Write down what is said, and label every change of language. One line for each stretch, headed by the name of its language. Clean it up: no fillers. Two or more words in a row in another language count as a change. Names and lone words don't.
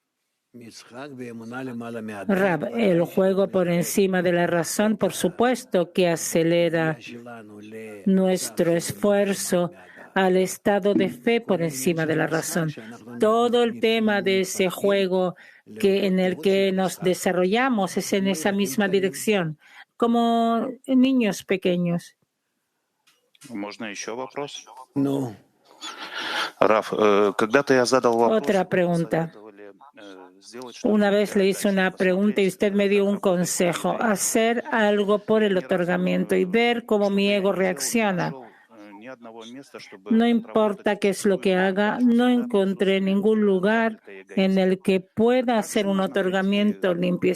Spanish: Rab, el juego por encima de la razón, por supuesto que acelera nuestro esfuerzo al estado de fe por encima de la razón. Todo el tema de ese juego en el que nos desarrollamos es en esa misma dirección, como niños pequeños.
Russian: Можно еще вопрос?
Spanish: No.
Russian: Раф, когда-то я задал вопрос.
Spanish: Otra pregunta. Una vez le hice una pregunta y usted me dio un consejo: hacer algo por el otorgamiento y ver cómo mi ego reacciona. No importa qué es lo que haga, no encontré ningún lugar en el que pueda hacer un otorgamiento limpio.